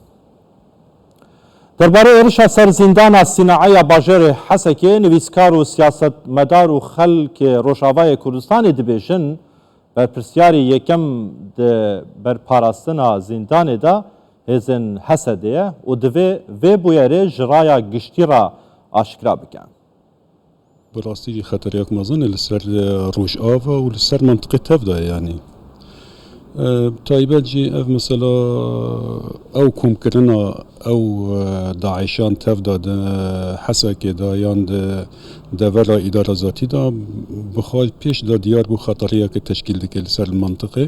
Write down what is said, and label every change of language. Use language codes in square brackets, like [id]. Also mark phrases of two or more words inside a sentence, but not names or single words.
[ku] دەربارەی ێرشە سەر زیندانە سینەعەیە باژێرێ حەسەکێ نویسکار و سیاست مەدار و خەلکێ ڕۆژاوایە کوردستانی دەبێژن بەرپرسیاری یەکەم بەرپاراستنە زیندانێدا هێزن حەسەدەیە و دەوێ vê bûyerê ji raya giştî ra aşkira bikin. Bi rastî xeteriyek mezin li ser rojava û li ser mantiqê tev da yanî. Taybet jî ev mesela ew komkirina ew Daişan tev da di Hesekê da yan di devera îdara zatî da bixwe pêş da diyar bû xeteriyekê teşkîl dike li ser mantiqê.